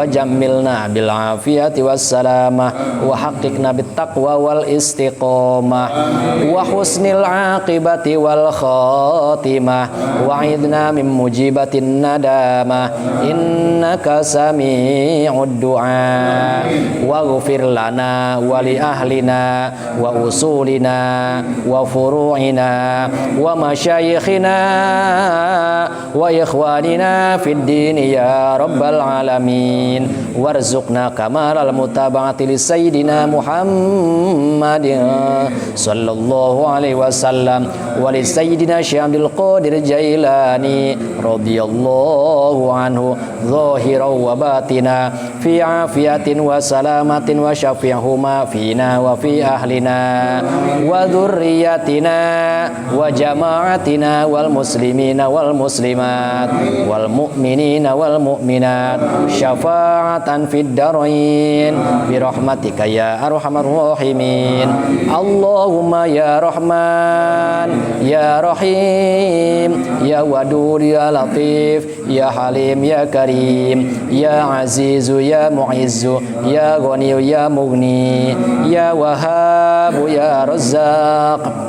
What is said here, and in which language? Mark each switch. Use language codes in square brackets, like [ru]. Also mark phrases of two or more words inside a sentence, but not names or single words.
[ar] جملنا بالعافية والسلامة وحققنا بالتقوى والاستقامة وحسن العاقبة والخاتمة وأعذنا من موجبات الندامة إنك سميع الدعاء واغفر لنا ولأهلينا وأصولنا وفروعنا ومشايخنا وإخواننا في الدين يا رب العالمين وارزقنا كمال المتابعة لسيدنا محمد صلى الله عليه وسلم ولسيدنا شيخ عبد القادر جيلاني رضي الله عنه ظاهرا وباطنا في عافية وسلامة وشفعهما فينا وفي أهلنا وذريتنا وجماعتنا والمسلمين والمسلمات وال مؤمنين والمؤمنات شفاعة في الدارين برحمتك يا أرحم الراحمين اللهم يا رحمن يا رحيم يا ودود يا لطيف يا حليم يا كريم يا عزيز يا معز يا غني يا مغني يا وهاب يا رزاق